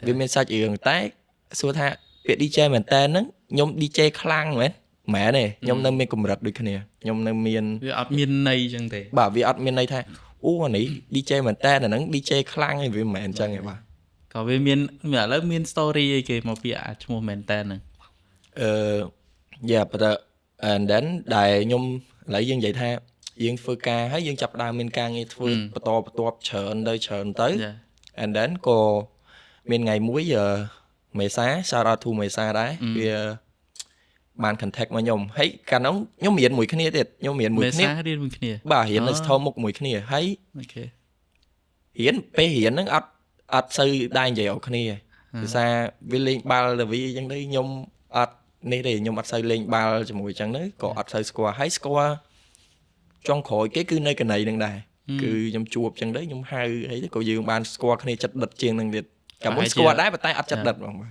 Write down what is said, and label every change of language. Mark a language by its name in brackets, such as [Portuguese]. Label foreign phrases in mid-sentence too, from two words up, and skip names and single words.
[Khmer] វាមានសាច់រឿងតែសួរថាពាក្យ DJ មែនតើហ្នឹងខ្ញុំ DJ ខ្លាំងមែនមែនទេខ្ញុំនៅមានកម្រិតដូចគ្នាខ្ញុំនៅមាន វាអត់មានន័យអញ្ចឹងទេ បាទវាអត់មានន័យថាអូអានេះ DJ មែនតើអាហ្នឹង DJ ខ្លាំងឯងវាមិនមែនអញ្ចឹងទេបាទ ក៏វាមានឥឡូវមាន story អីគេមកពីអាឈ្មោះមែនតើហ្នឹង [English] but and then [Khmer] ដែលខ្ញុំឥឡូវយើងនិយាយថាយើងធ្វើការហើយយើងចាប់ដើមមានការងារធ្វើបន្តបន្ទាប់ច្រើនទៅ [English] and then [Khmer] ក៏មានថ្ងៃមួយមេសា [English] shout out to [Khmer] មេសាដែរវាបាន contact មកខ្ញុំហើយកាលនោះខ្ញុំរៀនមួយគ្នាទៀតខ្ញុំរៀនមួយគ្នា មេសារៀនមួយគ្នា បាទរៀននៅស្ថមុខមួយគ្នាហើយ អូខេ រៀនពេលរៀនហ្នឹងអត់សូវដែរនិយាយអត់គ្នាភាសាវាលេងបាល់ទៅវាអញ្ចឹងទៅខ្ញុំអត់នេះទេខ្ញុំអត់សូវលេងបាល់ជាមួយអញ្ចឹងទៅក៏អត់សូវស្គាល់ហើយស្គាល់ចុងក្រោយគេគឺនៅកណីហ្នឹងដែរគឺខ្ញុំជួបអញ្ចឹងទៅខ្ញុំហៅអីទៅក៏យើងបានស្គាល់គ្នាចិត្តដិតជាងហ្នឹងទៀតកាលមុនស្គាល់ដែរប៉ុន្តែអត់ចិត្តដិតហ្មងបាទ